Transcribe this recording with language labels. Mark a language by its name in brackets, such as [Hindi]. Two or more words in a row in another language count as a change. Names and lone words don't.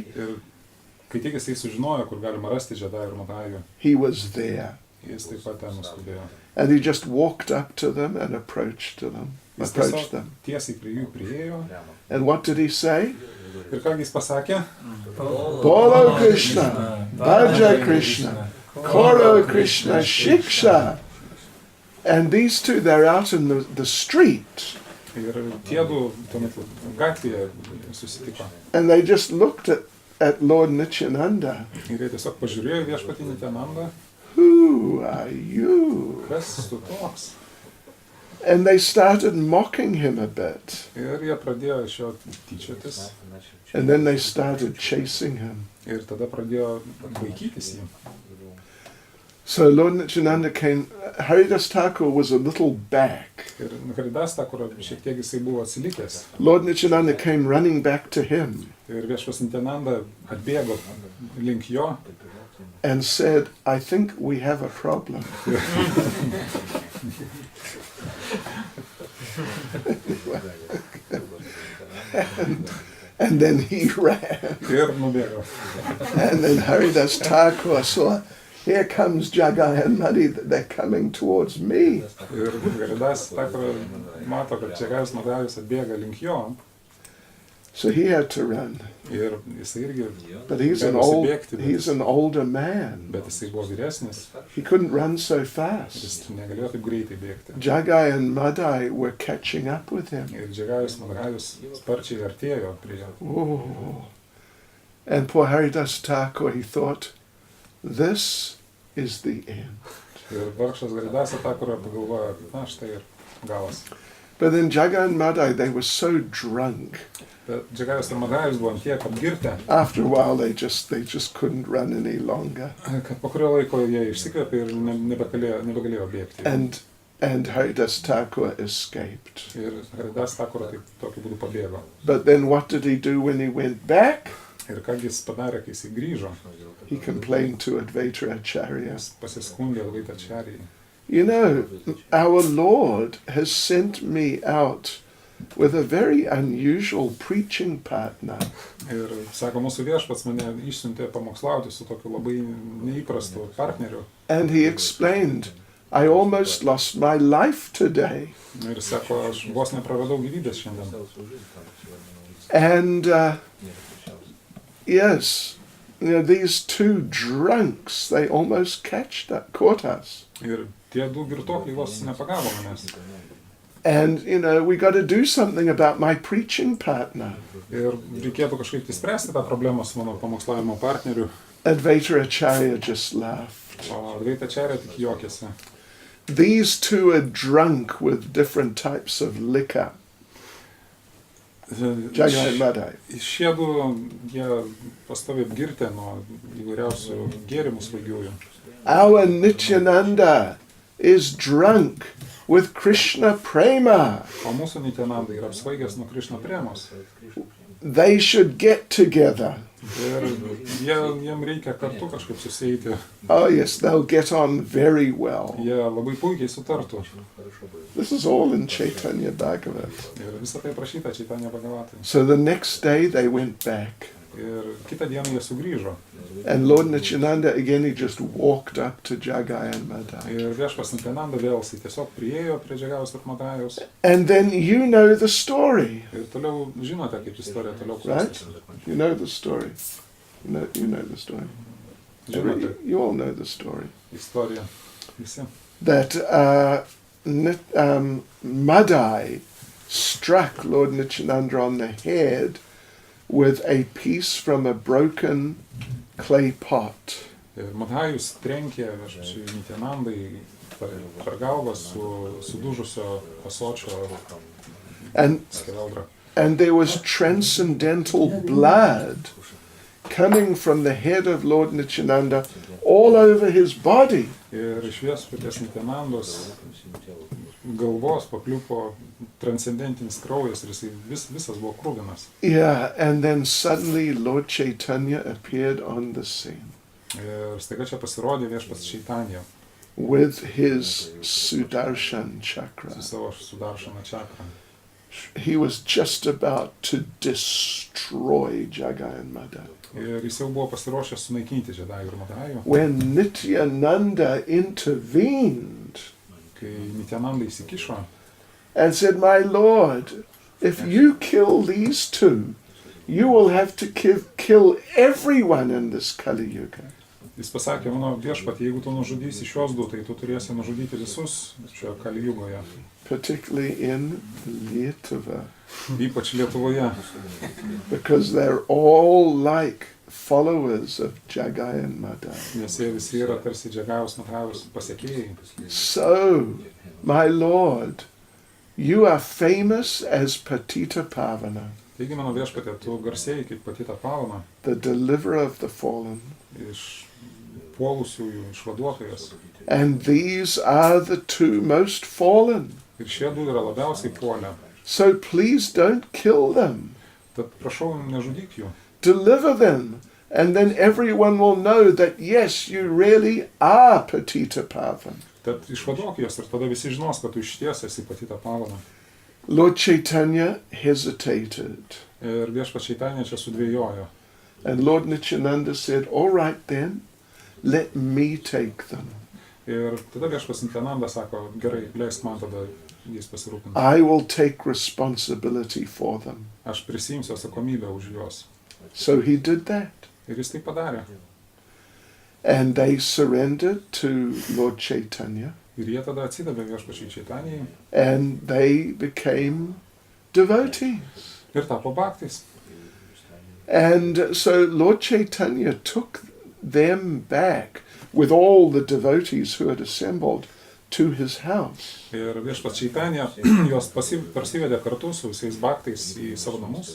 [Lithuanian] Ir kai tik jisai sužinojo, kur galima rasti Džedai ir Madajų, [English] he was there. [Lithuanian] jis taip pat ten nuskubėjo. [English] And he just walked up to them and approached them. [Lithuanian] Jis [English] Approached [Lithuanian] tiesiog [English] them. [Lithuanian] tiesiai prie jų priėjo. [English] And what did he say? [Lithuanian] Ir ką jis pasakė? [Bangla] বলো কৃষ্ণ, ভজ কৃষ্ণ, করো কৃষ্ণ, শিক্ষা. [English] And these two, they're out in the street. [Lithuanian] Ir tie du tuomet gatvėje susitiko. [English] And they just looked at Lord Nityananda. [Lithuanian] Ir jie tiesiog pažiūrėjo viešpatį Nityanandą. [English] Who are you? [Lithuanian] Kas tu toks? [English] And they started mocking him a bit. [Lithuanian] Ir jie pradėjo iš jo tyčiotis. [English] And then they started chasing him. [Lithuanian] Ir tada pradėjo vaikytis jį. [English] So Lord Nityananda came, Haridas Thakur was a little back. [Lithuanian] Ir Haridas Thakur šiek tiek jisai buvo atsilikęs. [English] Lord Nityananda came running back to him [Lithuanian] Ir viešpas Nityananda atbėgo link jo. [English] and said, I think we have a problem. And then he ran. [Lithuanian] Ir nubėgo. [English] And then Haridas Thakur saw, here comes Jagai and Madi, they're coming towards me. [Lithuanian] Ir Haridas Thakur mato, kad Džegajus Madajus atbėga link jo. [English] So he had to run. [Lithuanian] Ir jisai irgi [English] But he's an older man. [Lithuanian] bet jisai buvo vyresnis. [English] He couldn't run so fast. [Lithuanian] Jis negalėjo taip greitai bėgti. [English] Jagai and Madai were catching up with him. [Lithuanian] Ir Džegajus Madajus sparčiai artėjo prie jo. [English] Oh. And poor Haridas Thakur, he thought, this is the end. [Lithuanian] Ir vargšas Haridas Thakur pagalvojo, na štai ir galas. [English] But then Jagai and Madai, they were so drunk. [Lithuanian] Bet Džegajus ir Madajus buvo tiek apgirtę, [English] After a while, they just couldn't run any longer. [Lithuanian] kad po kurio laiko jie išsikvėpė ir nebegalėjo bėgti. [English] And Haridas Thakur escaped. [Lithuanian] Ir Haridas Thakur taip tokiu būdu pabėgo. [English] But then what did he do when he went back? [Lithuanian] Ir ką jis padarė, kai jis grįžo, [English] He complained to Advaita Acharya. [Lithuanian] jis pasiskundė Advaitacharyai. [English] You know, our Lord has sent me out with a very unusual preaching partner. [Lithuanian] Ir sako, mūsų viešpats mane išsiuntė pamokslauti su tokiu labai neįprastu partneriu. [English] And he explained, I almost lost my life today. [Lithuanian] Ir sako, aš vos nepraradau gyvybės šiandien. [English] And yes, you know, these two drunks, they almost caught us. [Lithuanian] Ir tie du girtuokliai vos nepagavo manęs. [English] And, you know, we got to do something about my preaching partner. [Lithuanian] Ir reikėtų kažkaip tai spręsti tą problemą su mano pamokslavimo partneriu. [English] Advaita Acharya just laughed. [Lithuanian] O Advaitacharya tik juokėsi. [English] These two are drunk with different types of liquor. Jagai and Madai. [Lithuanian] Šie du, jie pastoviai apgirtė nuo įvairiausių gėrimų svaigiųjų. [English] Our Nityananda is drunk with Krishna prema. [Lithuanian] O mūsų Nityananda yra apsvaigęs nuo Krishna premos. [English] They should get together. [Lithuanian] Ir jiem reikia kartu kažkaip susieiti. [English] Oh yes, they'll get on very well. [Lithuanian] Jie labai puikiai sutartų. [English] This is all in Chaitanya Bhagavat. [Lithuanian] Ir visą tai prašyta Chaitanya Bhagavatai. [English] So the next day they went back. [Lithuanian] Ir kitą dieną jie sugrįžo. [English] And Lord Nityananda, again, he just walked up to Jagai and Madai. [Lithuanian] Ir viešpas Nityananda vėl jis tiesiog priėjo prie Džegajus ir Madajus. [English] And then you know the story, [Lithuanian] Ir toliau žinote, kaip istorija toliau [English] right? [Lithuanian] klostėsi. [English] You know the story. You know the story. [Lithuanian] Žinote [English] You all know the story. [Lithuanian] istoriją visi. [English] That Madai struck Lord Nityananda on the head with a piece from a broken clay pot. [Lithuanian] Ir Madajus trenkė viešpačiui Nityanandai per galvą sudužusio ąsočio [English] And, [Lithuanian] skeveldra. [English] and there was transcendental blood coming from the head of Lord Nityananda all over his body. [Lithuanian] Ir iš viešpaties Nityanandos galvos pakliupo transcendentinis kraujas ir jisai visas buvo kruvinas. [English] Yeah, and then suddenly Lord Chaitanya appeared on the scene [Lithuanian] Ir staiga čia pasirodė viešpats Čaitanija [English] with his Sudarshan chakra. [Lithuanian] su savo sudaršana čakra. [English] He was just about to destroy Jagai and Madai. [Lithuanian] Ir jis jau buvo pasiruošęs sunaikinti Žedajų ir Madajų. [English] When Nityananda intervened [Lithuanian] Kai Nityananda įsikišo [English] and said, "My Lord, if you kill these two, you will have to kill everyone in this Kali Yuga." [Lithuanian] Jis pasakė, mano viešpat, jeigu tu nužudysi šios du, tai tu turėsi nužudyti visus šioje Kali Jugoje, [English] Particularly in Lietuva, [Lithuanian] ypač Lietuvoje, [English] because they're all like followers of Jagai and Madai. [Lithuanian] nes jie visi yra tarsi Džagajaus Madajaus pasekėjai. [English] So, my Lord, you are famous as Patita Pavana, [Lithuanian] Taigi, mano viešpatė, tu garsėjai kaip Patita Pavana, [English] the deliverer of the fallen. [Lithuanian] iš puolusiųjų, išvaduotojas. [English] And these are the two most fallen. [Lithuanian] Ir šie du yra labiausiai puolę. [English] So please don't kill them. [Lithuanian] Tad prašau, nežudyk jų. [English] Deliver them. And then everyone will know that, yes, you really are Patita Pavan. [Lithuanian] Tad išvaduok juos ir tada visi žinos, kad tu išties esi Patita Pavana. [English] Lord Chaitanya hesitated. [Lithuanian] Ir viešpats Čaitanija čia sudvėjojo. [English] And Lord Nityananda said, "All right then, let me take them. [Lithuanian] Ir tada viešpats Nityananda sako, gerai, leisk man tada jais pasirūpinti. [English] I will take responsibility for them." [Lithuanian] Aš prisimsiu atsakomybę už juos. [English] So he did that. [Lithuanian] Ir jis tai padarė. [English] And they surrendered to Lord Chaitanya. [Lithuanian] Ir jie tada atsidavė viešpačiai Čaitanijai [English] And they became devotees. [Lithuanian] ir tapo bhaktais. [English] And so Lord Chaitanya took them back with all the devotees who had assembled to his house. [Lithuanian] Ir viešpats Čaitanija juos parsivedė kartu su visais bhaktais į savo namus.